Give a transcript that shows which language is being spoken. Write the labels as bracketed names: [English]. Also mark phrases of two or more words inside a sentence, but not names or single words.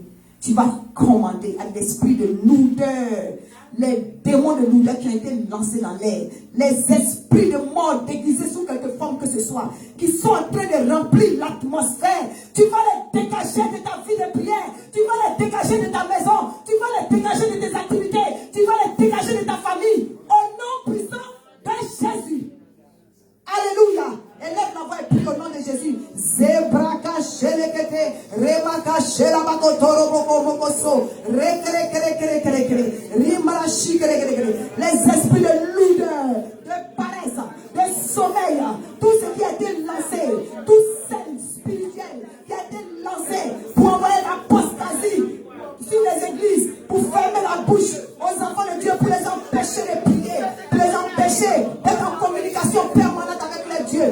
[French] Tu vas commander à l'esprit de lourdeur, les démons de lourdeur qui ont été lancés dans l'air, les esprits de mort déguisés sous quelque forme que ce soit, qui sont en train de remplir l'atmosphère. Tu vas les dégager de ta vie de prière. Tu vas les dégager de ta maison. Tu vas les dégager de tes activités. Tu vas les dégager de ta famille. Au nom puissant de Jésus. Alléluia. Élève la voix et prie au nom de Jésus. Zebraka shelekete, remaka shelabakotoro boko bokoso, rekere kere kere kere kere, rimarashi kere kere kere. Les esprits de lourdeur, de paresse, de sommeil, tout ce qui a été lancé, tout sel spirituel qui a été lancé pour envoyer l'apostasie sur les églises, pour fermer la bouche aux enfants de Dieu, pour les empêcher de prier, pour les empêcher d'être en communication permanente avec les dieux.